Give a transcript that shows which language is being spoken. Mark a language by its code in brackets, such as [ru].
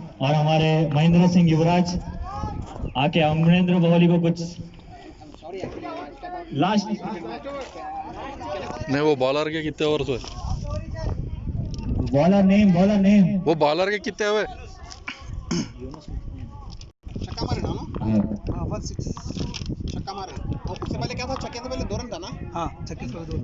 [hi] और हमारे महेंद्र सिंह युवराज आके अमरेंद्र बाहुबली को कुछ [en] Sorry, actually, I step out. Last. [hi] नहीं, वो बॉलर के कितने ओवर हुए? [en] Bowler name. [hi] वो बॉलर के कितने हुए? छक्का मारे ना ना हाँ हाँ 1-6 छक्का मारे और उससे पहले क्या था छक्के से पहले 2 रन था ना हाँ 36 पर 2